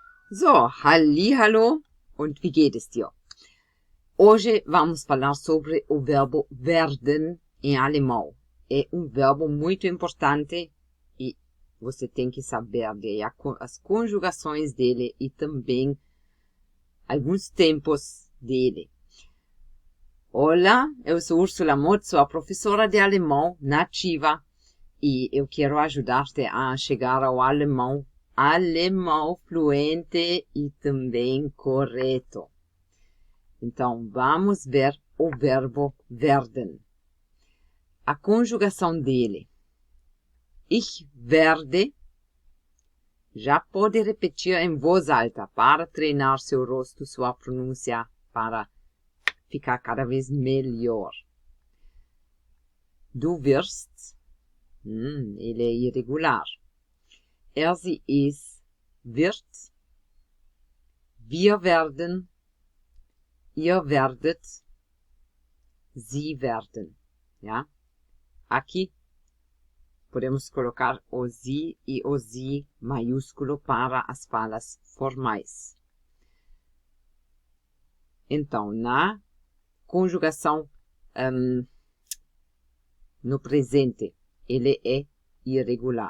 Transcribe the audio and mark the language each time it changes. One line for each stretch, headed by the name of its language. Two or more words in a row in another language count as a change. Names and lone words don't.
German: So, hallihallo und wie geht es dir?
Portuguese: Hoje vamos falar sobre o verbo werden em alemão. É verbo muito importante e você tem que saber as conjugações dele e também alguns tempos dele. Olá, eu sou Ursula Mott, sou a professora de alemão nativa e eu quero ajudar-te a chegar ao alemão fluente e também correto. Então, vamos ver o verbo werden. A conjugação dele.
German: Ich werde.
Portuguese: Já pode repetir em voz alta para treinar seu rosto, sua pronúncia, para ficar cada vez melhor.
German: Du wirst.
Portuguese: Ele é irregular.
German: Sie, es, wird. Wir werden. Ihr werdet. Sie werden. Ja?
Portuguese: Aqui podemos colocar o sie e o sie maiúsculo para as falas formais. Então, na conjugação no presente, ele é irregular.